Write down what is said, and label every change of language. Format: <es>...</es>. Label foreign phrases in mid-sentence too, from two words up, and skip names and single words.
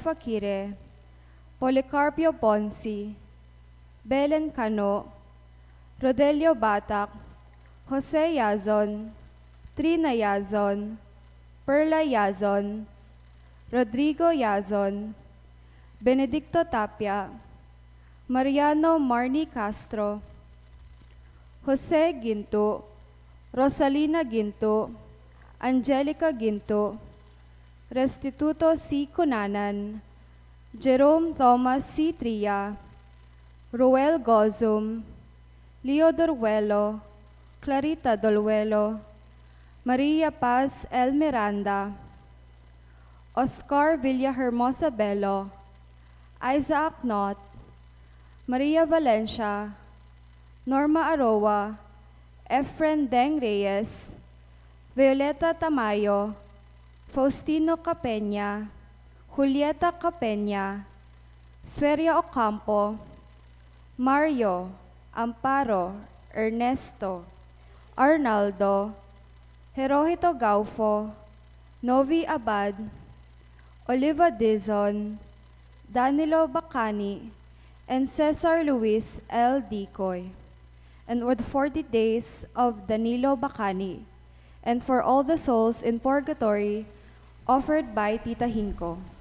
<en>Aquire, Policarpio Ponsi, Belen Cano, Rodelio Batak, Jose Yazon, Trina Yazon, Perla Yazon, Rodrigo Yazon, Benedicto Tapia, Mariano Marnie Castro, Jose Ginto, Rosalina Ginto, Angelica Ginto, Restituto C. Cunanan, Jerome Thomas C. Tria, Roel Gozum, Leo Dorwelo, Clarita Dolwelo, Maria Paz L. Miranda, Oscar Villahermosa Bello, Isaac Knott, Maria Valencia, Norma Aroa, Efren Deng Reyes, Violeta Tamayo, Faustino Capeña, Julieta Capeña, Sueria Ocampo, Mario, Amparo, Ernesto, Arnaldo, Jerohito Gaufo, Novi Abad, Oliva Dizon, Danilo Bacani, and Cesar Luis L. Dicoy, and for the 40 days of Danilo Bacani, and for all the souls in purgatory, offered by Tita Hinko.</en>